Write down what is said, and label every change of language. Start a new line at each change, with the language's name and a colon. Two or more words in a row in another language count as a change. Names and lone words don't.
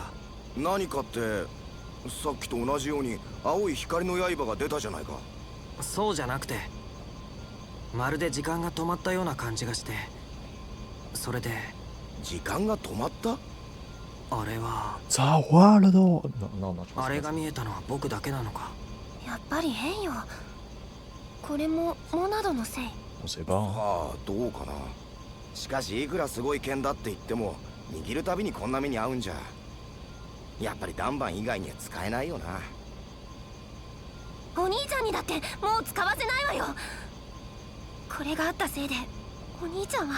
Japanese: 何かって、さっきと同じように青い光の刃が出たじゃないか。そうじゃなくて、まるで時間が止まったような感じがして、それで。時間が止まった？あれは
French: Ça va là non. Non, non, je pense
Japanese: あれ
French: pas.
Japanese: が見えたのは僕だけなのか？やっぱり変よ。これもモナドのせい？
French: On sait pas.
Japanese: はあ、どうかな。しかしいくらすごい剣だって言っても、握るたびにこんな目に遭うんじゃ、やっぱりダンバン以外には使えないよな。お兄ちゃんにだってもう使わせないわよ。これがあったせいでお兄ちゃんは。